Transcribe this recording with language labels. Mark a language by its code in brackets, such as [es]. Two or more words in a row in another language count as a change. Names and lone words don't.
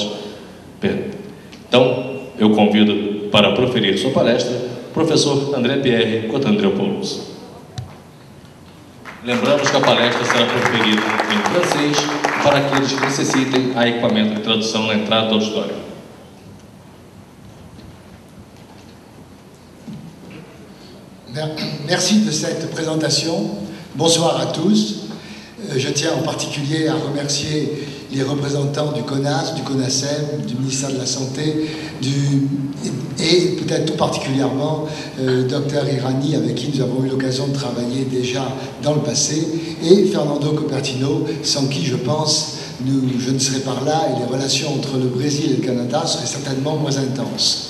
[pt] Então, eu convido para proferir sua palestra o professor André Pierre Contandreopoulos. Lembramos que a palestra será proferida em francês para aqueles que necessitem a equipamento de tradução na entrada do auditório. [fr] Merci de cette présentation. Bonsoir à tous. Je tiens en particulier à remercier les représentants du CONAS, du CONASEM, du ministère de la Santé, et peut-être tout particulièrement Dr Irani, avec qui nous avons eu l'occasion de travailler déjà dans le passé, et Fernando Copertino, sans qui, je pense, je ne serais pas là, et les relations entre le Brésil et le Canada seraient certainement moins intenses.